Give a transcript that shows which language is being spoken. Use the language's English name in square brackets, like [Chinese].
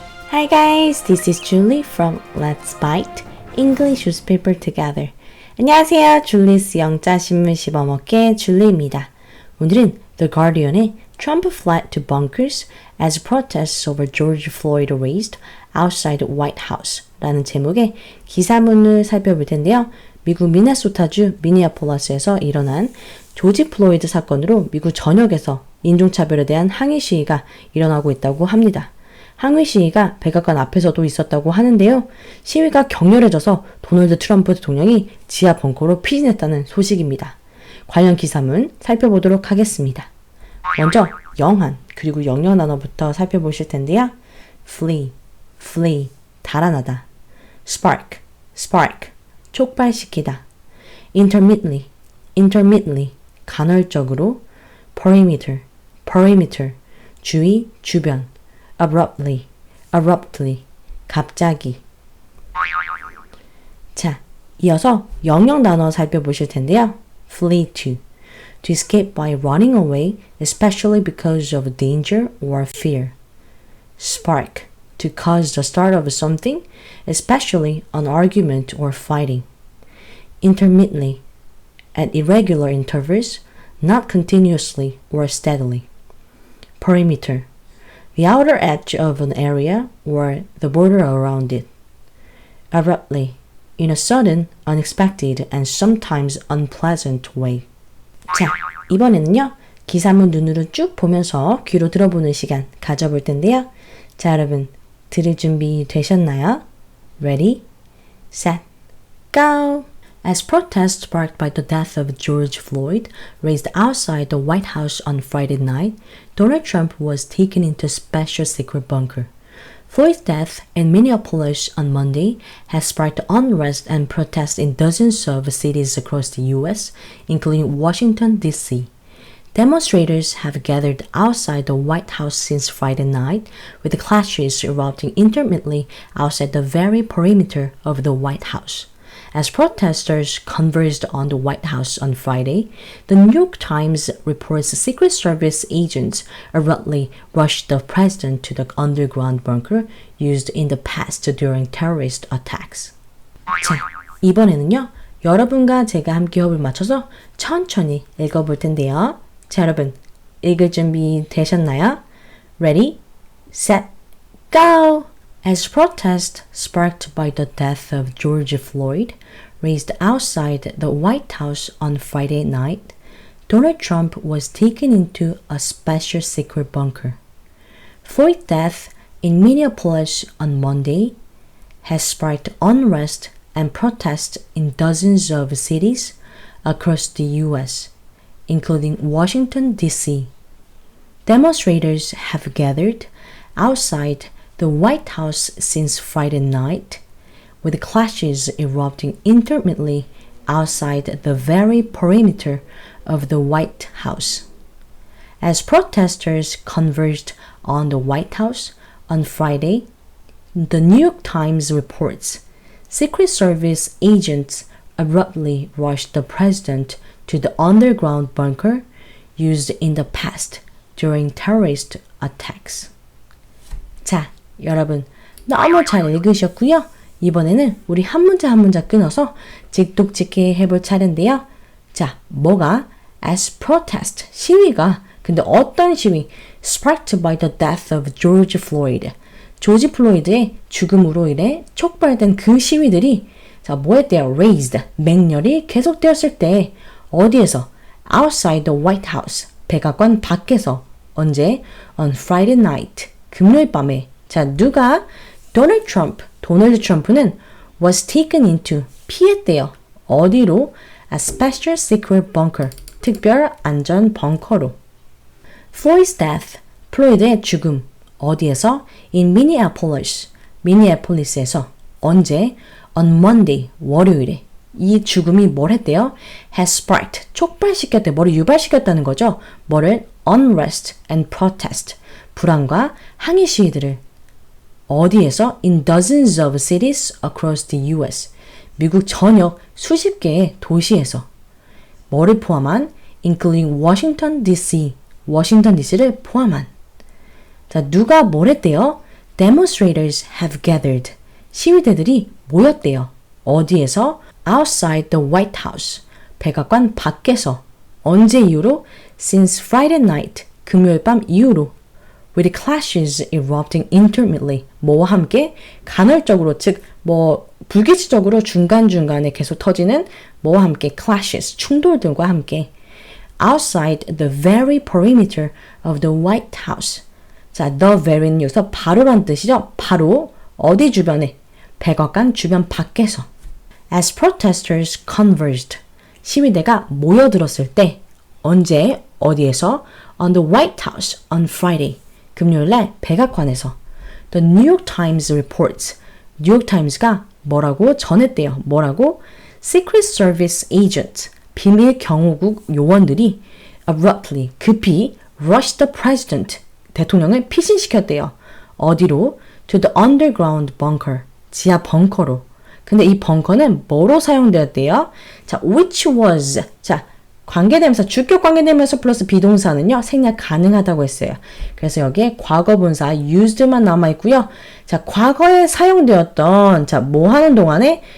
[English] Hi guys, this is Julie from Let's Bite English Newspaper Together. [Korean] 안녕하세요, 줄리스 영자신문 씹어먹기의 줄리입니다. 오늘은 The Guardian의 [English] Trump fled to bunkers as protests over George Floyd raised outside White House [Korean] 라는 제목의 기사문을 살펴볼 텐데요. 미국 미네소타주 미니애폴리스에서 일어난 조지 플로이드 사건으로 미국 전역에서 인종차별에 대한 항의 시위가 일어나고 있다고 합니다. 항의 시위가 백악관 앞에서도 있었다고 하는데요. 시위가 격렬해져서 도널드 트럼프 대통령이 지하 벙커로 피신했다는 소식입니다. 관련 기사문 살펴보도록 하겠습니다. 먼저 영한 그리고 영영 단어부터 살펴보실 텐데요. flee, 달아나다. spark, 촉발시키다. intermittently, 간헐적으로. perimeter, 주위, 주변. abruptly, 갑자기. 자, 이어서 영영 단어 살펴보실 텐데요. [English] flee to escape by running away, especially because of danger or fear. spark, to cause the start of something, especially an argument or fighting. Intermittently, at irregular intervals, not continuously or steadily. Perimeter, the outer edge of an area or the border around it. Abruptly, in a sudden, unexpected, and sometimes unpleasant way. [Korean] 자, 이번에는요, 기사문 눈으로 쭉 보면서 귀로 들어보는 시간 가져볼 텐데요. 자, 여러분, 들을 준비 되셨나요? [English] Ready, set, go! As protests sparked by the death of George Floyd raised outside the White House on Friday night, Donald Trump was taken into a special secret bunker. Floyd's death in Minneapolis on Monday has sparked unrest and protests in dozens of cities across the U.S., including Washington, D.C. Demonstrators have gathered outside the White House since Friday night, with clashes erupting intermittently outside the very perimeter of the White House. As protesters converged on the White House on Friday, the New York Times reports Secret Service agents abruptly rushed the president to the underground bunker used in the past during terrorist attacks. [Korean] 자, 이번에는요, 여러분과 제가 함께 호흡을 맞춰서 천천히 읽어볼 텐데요. 자, 여러분, 읽을 준비 되셨나요? [English] Ready, set, go! As protests sparked by the death of George Floyd raised outside the White House on Friday night, Donald Trump was taken into a special secret bunker. Floyd's death in Minneapolis on Monday has sparked unrest and protests in dozens of cities across the U.S., including Washington, D.C. Demonstrators have gathered outside the White House since Friday night, with clashes erupting intermittently outside the very perimeter of the White House. As protesters converged on the White House on Friday, the New York Times reports Secret Service agents abruptly rushed the president to the underground bunker used in the past during terrorist attacks. [Korean] 자, 여러분 너무 잘 읽으셨고요. 이번에는 우리 한 문장 끊어서 직독직해 해볼 차례인데요. 자, 뭐가 [English] as protest, [Korean] 시위가 근데 어떤 시위? [English] sparked by the death of George Floyd. [Korean] 조지 플로이드의 죽음으로 인해 촉발된 그 시위들이 자, 뭐 했대요? raised, 맹렬히 계속되었을 때 어디에서? [English] outside the White House, [Korean] 백악관 밖에서. 언제? [English] on Friday night, [Korean] 금요일 밤에. 자, 누가? 도널드 트럼프는 [English] was taken into, [Korean] 피했대요. 어디로? [English] a special secret bunker, [Korean] 특별 안전 벙커로. [English] Floyd's death, [Korean] 플로이드의 죽음. 어디에서? [English] in Minneapolis, [Korean] 미니애폴리스에서. 언제? [English] on Monday, [Korean] 월요일에. 이 죽음이 뭘 했대요? [English] has sparked, [Korean] 촉발시켰대. 뭐를 유발시켰다는 거죠. 뭐를? [English] unrest and protest, [Korean] 불안과 항의 시위들을. 어디에서? [English] in dozens of cities across the U.S. [Korean] 미국 전역 수십 개의 도시에서. 뭐를 포함한? [English] including Washington, D.C. [Korean] 워싱턴 DC를 포함한. 자, 누가 뭘 했대요? [English] Demonstrators have gathered. [Korean] 시위대들이 모였대요. 어디에서? [English] Outside the White House. [Korean] 백악관 밖에서. 언제 이후로? [English] Since Friday night. [Korean] 금요일 밤 이후로. [English] With clashes erupting intermittently. [Korean] 뭐와 함께? 간헐적으로, 즉 불규칙적으로 중간중간에 계속 터지는 뭐와 함께? Clashes, 충돌들과 함께. [English] Outside the very perimeter of the White House. [Korean] 자, the very는 여기서 바로란 뜻이죠. 바로 어디 주변에? 백악관 주변 밖에서. [English] As protesters converged. [Korean] 시위대가 모여들었을 때 언제? 어디에서? [English] On the White House on Friday. [Korean] 금요일날 백악관에서. [English] The New York Times reports. [Korean] 뉴욕 타임스가 뭐라고 전했대요. 뭐라고? [English] Secret Service agents. [Korean] 비밀 경호국 요원들이 abruptly, 급히 [English] rushed the president. [Korean] 대통령을 피신시켰대요. [English] 어디로? To the underground bunker. [Korean] 지하 벙커로. 근데 이 벙커는 뭐로 사용되었대요? [English] 자, which was. [Korean] 자, 관계대명사, 주격 관계대명사 플러스 비동사는요, 생략 가능하다고 했어요. 그래서 여기에 과거분사 used만 남아있고요. 자, 과거에 사용되었던, 자, 뭐 하는 동안에?